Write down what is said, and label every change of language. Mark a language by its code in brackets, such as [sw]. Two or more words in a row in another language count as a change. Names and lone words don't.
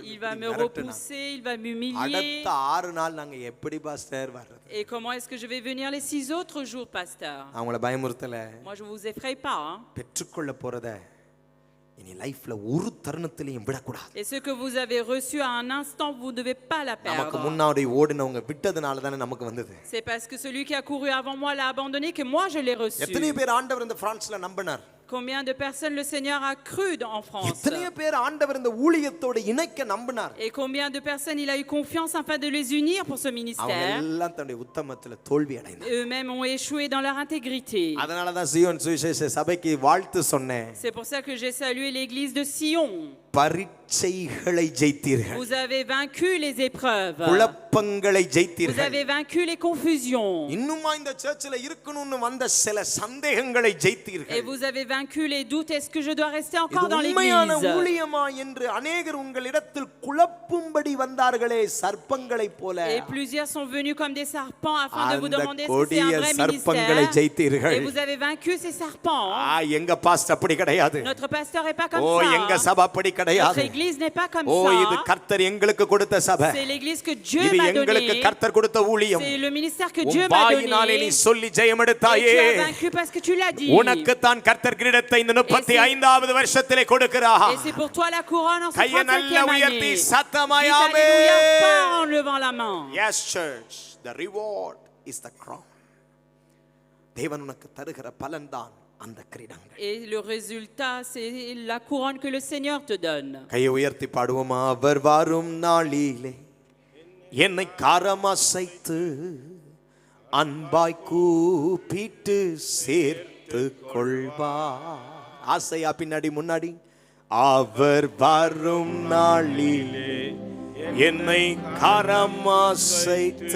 [fr] Il va me repousser, il va m'humilier. [ta] அடுத்த 6 நாள் நாங்க எப்படி பாஸ்டர் வர்றது? [fr] Et comment est-ce que je vais venir les 6 autres jours, pasteur? [ta] அவங்கள பயமுறுத்தல. [fr] Moi, je vous effraie pas. Hein? [ta] பெற்றுக்கொள்ள போறத இனி லைஃப்ல ஒரு தருணத்திலையும் விடக்கூடாது. [fr] Et ce que vous avez reçu à un instant, vous ne devez pas la [ta] நமக்கு [fr] perdre. [ta] முன்னாடி ஓடினவங்க விட்டதனால தானே நமக்கு வந்தது. [fr] C'est parce que celui qui a couru avant moi l'a abandonné que moi je l'ai reçu. [ta] எத்தனை பேர் ஆண்டவர் இந்த பிரான்ஸ்ல நம்பினார்? [fr] Combien de personnes le Seigneur a cru en France? [ta] எத்தனை பேர் ஆண்டவர் இந்த ஊழியத்தோட இணைக்க நம்பினார்? [fr] Et combien de personnes il a eu confiance afin de les unir pour ce [ta] அவங்க [fr] ministère? [ta] எல்லாம் தன்னுடைய உத்தமத்துல தோல்வி அடைந்தார். [fr] Eux-mêmes ont échoué dans leur intégrité. [ta] அதனால தான் சீயோன் சுவிசேஷ சபைக்கு வாழ்த்து சொன்னேன். [fr] C'est pour ça que j'ai salué l'église de Sion. [ta] பரீட்சைகளை ஜெயித்தீர்கள். [fr] Vous avez vaincu les épreuves. [ta] குழப்பங்களை [fr] Vous [ta] ஜெயித்தீர்கள். [fr] avez vaincu les confusions. [ta] இன்னுமா இந்த சர்ச்சில் இருக்கணும்னு வந்த சில சந்தேகங்களை [fr] Et [ta] ஜெயித்தீர்கள். [fr] vous avez vaincu les doutes. Est-ce que je dois rester encore dans [ta] இது உண்மையான [fr] l'église? [ta] ஊழியமா என்று அநேகர் உங்களிடத்தில் குழப்பும்படி வந்தார்களே சர்ப்பங்களைப் போல. [fr] Et plusieurs sont venus comme des serpents afin de vous [ta] அந்த [fr] demander si c'est un [ta] கொடிய [fr] vrai [ta] சர்ப்பங்களை [fr] ministère. [ta] ஜெயித்தீர்கள். [fr] Et vous avez vaincu ces serpents. [ta] எங்க பாஸ்டர் அப்படி கிடையாது. [fr] Notre pasteur n'est pas comme [ta] ஓ எங்க [fr] ça. [ta] சபை அப்படி [fr] Notre [ta] கிடையாது. [fr] église n'est pas comme [ta] ஓ இது [fr] ça. [ta] கர்த்தர் எங்களுக்கு கொடுத்த சபை. [fr] C'est l'église que Dieu [ta] இது [fr] m'a [ta] எங்களுக்கு [fr] donnée. [ta] கர்த்தர் கொடுத்த ஊழியம். [fr] C'est le ministère que [ta] உன் [fr] Dieu m'a [ta] வாயினாலே நீ [fr] donné. [ta] சொல்லி ஜெயம் [fr] Et [ta] எடுத்தாயே. [fr] tu as vaincu parce que tu l'as dit. [ta] உனக்கு தான் கர்த்தர் கிரீடத்தை இந்த 35வது வருஷத்திலே கொடுக்கிறார். [fr] Et c'est pour toi la couronne en ce [ta] கையை நல்லா [fr] 35e [ta] உயர்த்தி [fr] année. [ta] சத்தமாய் [fr] Dites [ta] ஆமென். [fr] alléluia fort en levant la main. [en] Yes church, the reward is the crown. [ta] தேவன் உனக்கு தருகிற பலன்தான் அந்த கிரீடங்கள். [fr] Et le résultat, c'est la couronne que le Seigneur te donne. [ta] கையை உயர்த்தி பாடுவோமா? அவர் வரும் நாளிலே என்னை காரமசைத்து அன்பாய் கூப்பிட்டு சேர்த்து கொள்வார். ஆசையா பின்னாடி முன்னாடி? அவர் வரும் நாளிலே என்னை காரமசைத்து